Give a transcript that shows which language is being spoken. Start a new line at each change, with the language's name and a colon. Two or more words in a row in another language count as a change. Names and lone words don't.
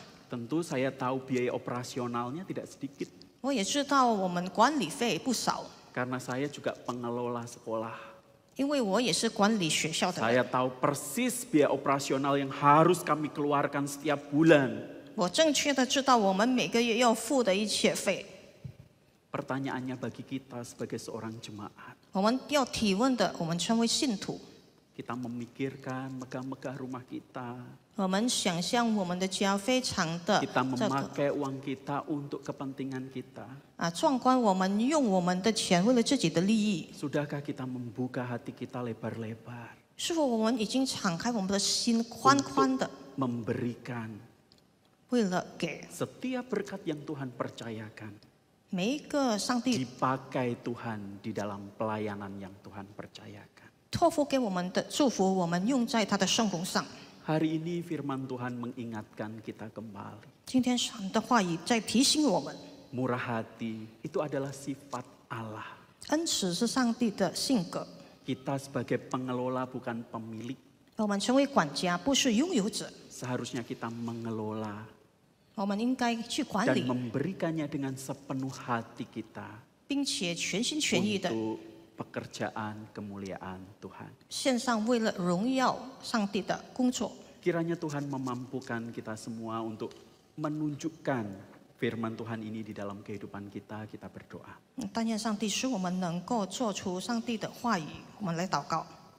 Indonesian: Tentu saya tahu biaya operasionalnya tidak sedikit,
Chinese: 我也知道我们管理费不少，
Indonesian: karena saya juga pengelola sekolah.
Chinese: 因为我也是管理学校的人，
Indonesian: Saya tahu persis biaya operasional yang harus kami keluarkan setiap bulan.
Chinese: 我正确的知道我们每个月要付的一切费。
Indonesian: Pertanyaannya bagi kita sebagai seorang jemaat,
Chinese: 我们要提问的，我们成为信徒，
Indonesian: kita memikirkan megah-megah rumah kita,
Chinese: 我们想象我们的家非常的
Indonesian: kita
Chinese: 这个
Indonesian: memakai uang kita untuk kepentingan kita.
Chinese: 壮观，我们用我们的钱为了自己的利益，
Indonesian: Sudahkah kita membuka hati kita lebar-lebar
Chinese: 是否我们已经敞开我们的心，宽宽的，
Indonesian: memberikan
Chinese: 为了给
Indonesian: setiap berkat yang Tuhan percayakan
Chinese: 每一个上帝
Indonesian: dipakai Tuhan di dalam pelayanan yang Tuhan percayakan.
Chinese: 托付给我们的祝福，我们用在他的圣工上。
Indonesian: Hari ini firman Tuhan mengingatkan kita kembali.
Chinese: 今天神的话语在提醒我们，
Indonesian: Murah hati itu adalah sifat Allah.
Chinese: 恩慈是上帝的性格。
Indonesian: Kita sebagai pengelola bukan pemilik.
Chinese: 我们成为管家，不是拥有者，
Indonesian: Seharusnya kita mengelola
Chinese: 我们应该去管
Indonesian: dan
Chinese: 理，
Indonesian: memberikannya dengan sepenuh hati kita
Chinese: 并且全心全意的
Indonesian: untuk pekerjaan kemuliaan Tuhan.
Chinese: 献上为了荣耀上帝的工作。
Indonesian: Kiranya Tuhan memampukan kita semua untuk menunjukkan firman Tuhan ini di dalam kehidupan kita. Kita berdoa.
Chinese: 但愿上帝使我们能够做出上帝的话语。我们来祷告。